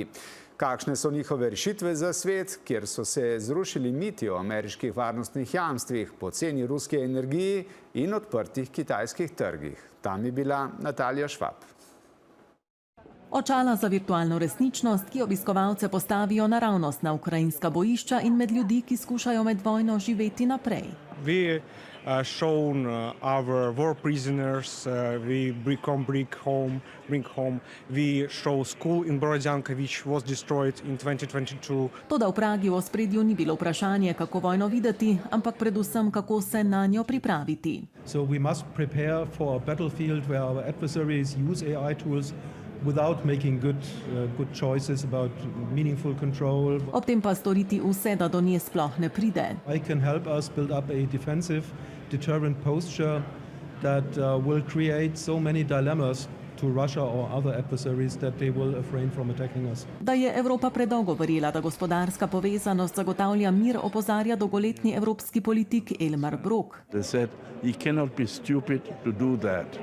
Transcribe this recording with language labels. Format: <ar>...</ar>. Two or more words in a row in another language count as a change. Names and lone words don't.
<sl>Kakšne so njihove rešitve za svet, kjer so se zrušili miti o ameriških varnostnih jamstvih, poceni ruski energiji in odprtih kitajskih trgih? Tam je bila Natalija Švab. Očala za virtualno resničnost, ki obiskovalce postavijo naravnost na ukrajinska bojišča in med ljudi, ki skušajo med vojno živeti naprej.</sl> <en>We shown our war prisoners, we bring home. We show school in Borodyanka, which was destroyed in 2022.</en> <sl>Toda v Pragi v ospredju ni bilo vprašanje, kako vojno videti, ampak predvsem, kako se na njo pripraviti.</sl> <en>So we must prepare for a battlefield where our adversaries use AI tools without making good choices about meaningful control.</en> <sl>Ob tem pa storiti vse, da do nje sploh ne pride.</sl> <en>I can help us build up a defensive, deterrent posture that will create so many dilemmas to Russia or other adversaries that they will refrain from attacking us.</en> <sl>Da je Evropa predolgo verjela, da gospodarska povezanost zagotavlja mir, opozarja dolgoletni evropski politik Elmar Brok.</sl> <en>They said, you cannot be stupid to do that.</en>